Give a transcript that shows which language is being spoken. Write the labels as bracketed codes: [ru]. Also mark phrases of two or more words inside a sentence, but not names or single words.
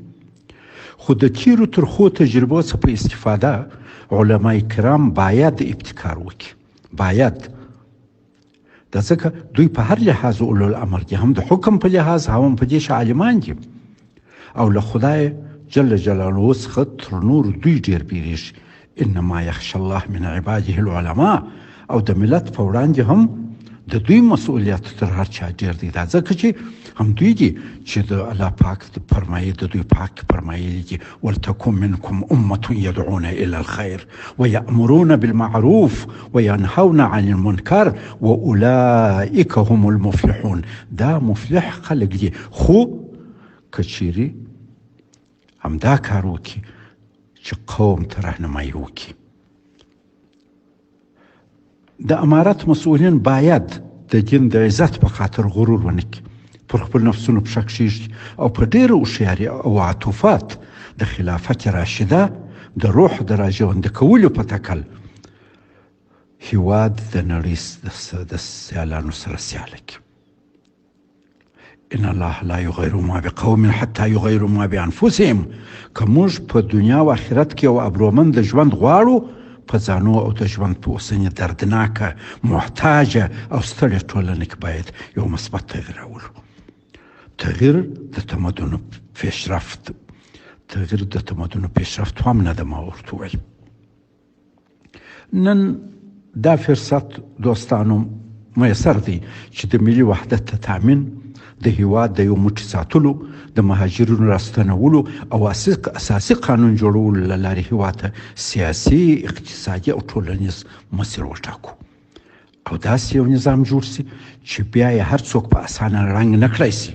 [ps] خو د تیرو ترخو تجربو څخه په استفاده علماء کرام باید ابتکار وکړي. باید دا ځکه دوی په هر لحاظ اولو الامر دي، هم د حکم په لحاظ هم په دې عالمان دي او له خدای [ar] جل جلاله [ps] څخه تر نور دوی ډېر بیریږي. [ar] انما یخشى الله من عباده العلماء. [ps] او د ملت په وړاندې هم د دوی مسؤلیت تر هر چا ډېر دی. دا ځکه چې هم دوی دي چې د الله پاک د فرمایي، د دوی پاک فرمایي دي: [ar] ولتکن منکم امة يدعون الى الخير ويأمرون بالمعروف وينهون عن المنكر واولئك هم المفلحون. [ps] دا مفلح خلق دي. خو کچيري همدا کار وکړي چې قوم ته رهنمایي وکړي. د امارت مسؤلین باید د دین د عزت په خاطر غرور ونه کړي، پر خپل نفسونو پښه کښېږدي او په ډېره هوښیاري او عطوفات د خلافت راشده د روح د راژونده کولو په تکل هېواد د نړۍ د سیالانو سره سیاله کړي. [ar] ان الله لا یغیر ما بقوم حتى یغیروا ما بانفسهم. [ps] که موږ په دنیا او آخرت کې یو ابرومند ژوند غواړو، په ځانو او د ژوند په اوسنۍ دردناکه، محتاجه او ستړې ټولنه کې باید یو مثبت تغییر راولو. تغییر د تمدن پیشرفت. تغییر د تمدن پیشرفت هم نه ده. ما ورته وویل نن دا فرصت دوستانو میسر دی چې د ملي وحدت تامین، د هېواد د یو موټي ساتلو، د مهاجرینو راستنولو او اساسي قانون جوړولو له لارې هېواد ته سیاسي، اقتصادي او ټولنیز مسیر وټاکو او داسې یو نظام جوړ سي چې بیا یې هر څوک په اسانه رنګ نه کړی سي.